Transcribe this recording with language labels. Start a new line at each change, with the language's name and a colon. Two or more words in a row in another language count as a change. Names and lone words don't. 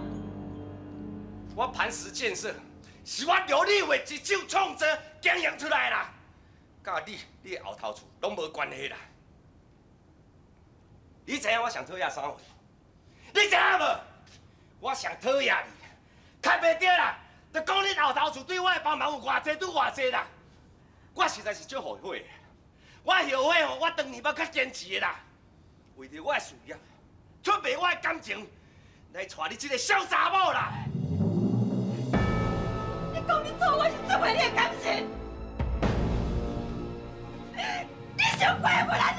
Min Nan Chinese: 我磐石建设是我刘立伟一手创造经营出来啦，甲你的后头厝拢无关系啦。你知影我上讨厌啥货？你知影无？我上讨厌你，看袂着啦，就讲你后头厝对我的帮忙有偌济，拄偌济啦。我实在是足后悔的，我后悔哦，我当年要较坚持的啦，为着我的事业，出卖我的感情，来娶你这个小查某啦。你讲你做我是出卖你的感情，你想怪我啦？